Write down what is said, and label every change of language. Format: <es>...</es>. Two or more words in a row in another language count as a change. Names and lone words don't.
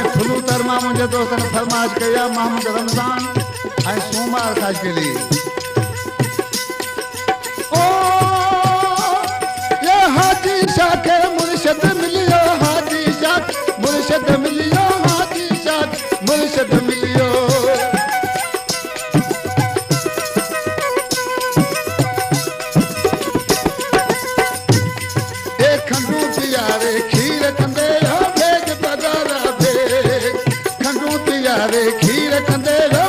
<sd>कबूतर मां मुंहिंजे दोस्तनि फरमाइश कई आहे मोहम्मद रमज़ान ऐं सूमार</sd> <ur>خاص کے لیے</ur> <sd>ओ ये हाजी शाह के मुर्शिद मिलियो हाजी शाह मुर्शिद मिलियो हाजी शाह मुर्शिद मिलियो खंडू तियारे खीर कंदे भेज बदारा भेज खंडू तियारे खीर कंदे</sd>